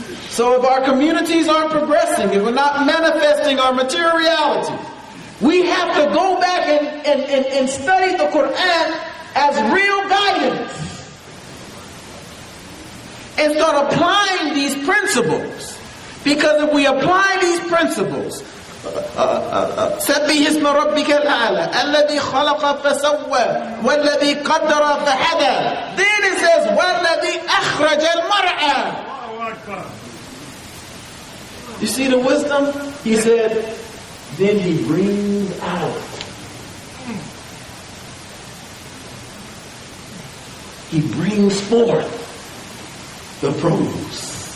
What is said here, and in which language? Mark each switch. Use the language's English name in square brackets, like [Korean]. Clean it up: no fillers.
[English] So if our communities aren't progressing, if we're not manifesting our material reality, we have to go back and study the Quran as real guidance and start applying these principles. Because if we apply these principles, [Arabic] سبح اسم ربك الأعلى الذي خلق فسوى والذي قدر فهدى. [English] Then it says [Arabic] والذي أخرج المرعى. [English] You see the wisdom? He said, then he brings out. He brings forth the produce.